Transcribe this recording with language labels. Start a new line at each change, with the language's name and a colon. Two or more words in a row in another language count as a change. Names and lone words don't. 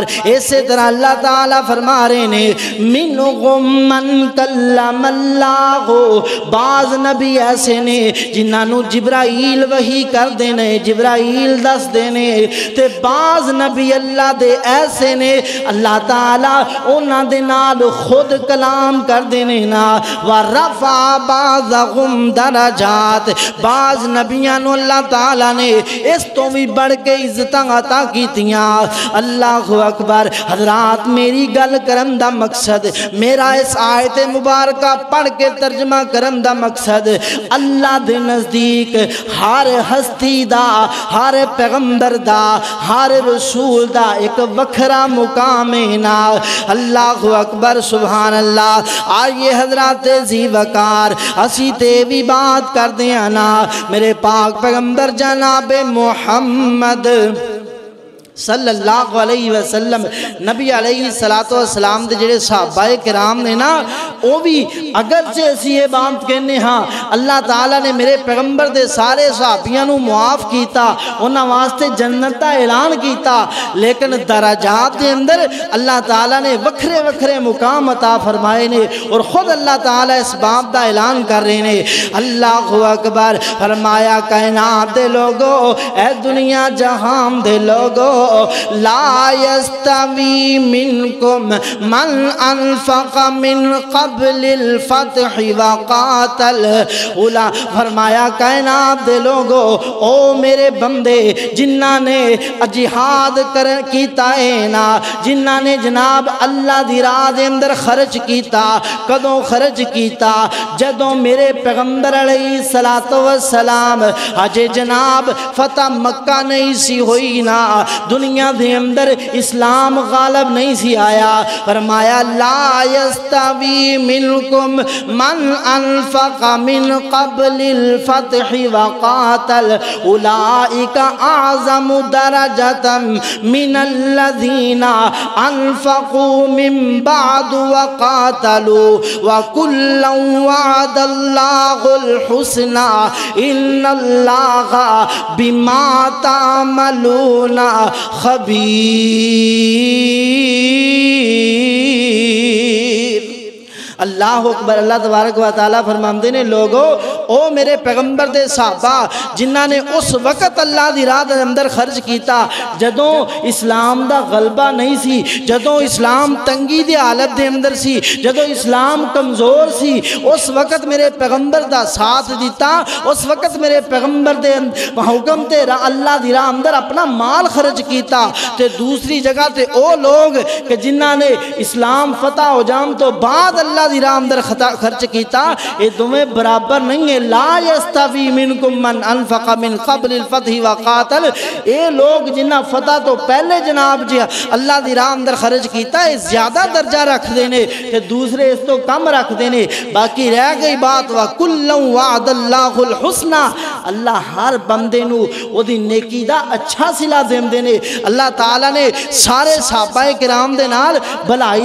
Punjabi: اسی طرح اللہ تعالی فرما رہے نے،
Arabic: منہم من کلم اللہ،
Punjabi: بعض نبی ایسے نے جنہاں نو جبرائیل وحی کر دینے، جبرائیل دس دینے، تے بعض نبی اللہ دے ایسے نے اللہ تعالی انہاں دے نال خود کلام کر دینے نا۔
Arabic: وَرَفَعَ بَعْضَهُمْ دَرَجَاتِ،
Punjabi: بعض نبیاں نو اللہ تعالی نے اس تو بھی بڑھ کے عزتاں عطا کیتیاں۔
Arabic: اللہ اکبر۔
Punjabi: حضرات میری گل کرن دا مقصد، میرا اس آیت مبارکہ پڑھ کے ترجمہ کرن دا مقصد، اللہ دے نزدیک ہر ہستی دا، ہر پیغمبر دا، ہر رسول دا ایک وکھرا مقام ہے نا۔
Arabic: اللہ اکبر، سبحان اللہ۔
Punjabi: آئیے حضرات ذی وقار، اسی تے بھی بات کر دیا نا، میرے پاک پیغمبر جناب محمد
Arabic: صلی اللہ علیہ
Punjabi: وسلم، نبی
Arabic: علیہ السلام
Punjabi: دے جڑے صحابہ کرام نے نا، وہ بھی اگرچہ اسی یہ بات کہنے ہاں اللہ تعالیٰ نے میرے پیغمبر دے سارے صحابیاں نو معاف کیتا، انہاں واسطے جنت دا اعلان کیتا، لیکن درجات دے اندر اللہ تعالیٰ نے وکھرے وکھرے مقام عطا فرمائے نے، اور خود اللہ تعالیٰ اس بات دا اعلان کر رہے نے۔
Arabic: اللہ اکبر۔
Punjabi: فرمایا کائنات دے لوگو، اے دنیا جہان دے لوگو،
Arabic: لا یستوی منکم من انفق من قبل الفتح وقاتل اولا
Punjabi: فرمایا کائنات دے لوگو او میرے بندے جنہاں نے جہاد کیتا ہے نا جنہاں نے جناب اللہ دی راہ دے اندر خرچ کیتا کدوں خرچ کیتا جدوں میرے پیغمبر
Arabic: علیہ السلام
Punjabi: اجے جناب فتح مکہ نہیں سی ہوئی نا دنیا دے اندر اسلام غالب نہیں سی آیا فرمایا
Arabic: لا یستوی منکم من انفق من قبل الفتح وقاتل اولئک اعظم درجة من الذین انفقوا من بعد وقاتلوا وکلا وعد اللہ الحسنى ان اللہ بما تعملون خبیر اللہ اکبر
Punjabi: اللہ تبارک و تعالیٰ فرماندے نے لوگو او میرے پیغمبر دے صحابہ جنہاں نے اس وقت اللہ دی راہ دے اندر خرچ کیتا جدوں اسلام دا غلبہ نہیں سی جدوں اسلام تنگی دے حالت دے اندر سی جدوں اسلام کمزور سی اس وقت میرے پیغمبر دا ساتھ دیتا اس وقت میرے پیغمبر دے حکم تے اللہ دی راہ اندر اپنا مال خرچ کیتا تے دوسری جگہ تے او لوگ کہ جنہاں نے اسلام فتح ہو جام تو بعد اللہ دی راہ اندر خرچ کیتا یہ دونوں برابر نہیں ہے
Arabic: لا یستوی منکم من انفق من قبل الفتح
Punjabi: وقاتل اے لوگ جنہ فتح تو پہلے جناب جی اللہ دی راہ اندر خرچ کیتا ہے زیادہ درجہ رکھ دینے کہ دوسرے اس تو کم رکھ دینے باقی رہ گئی بات وَكُلًّا
Arabic: وَعَدَ اللَّهُ الْحُسْنَى
Punjabi: اللہ ہر بندے نو وہ دی نیکی دا اچھا صلہ دین دینے اللہ تعالیٰ نے سارے صحابہ کرام دے نال بھلائی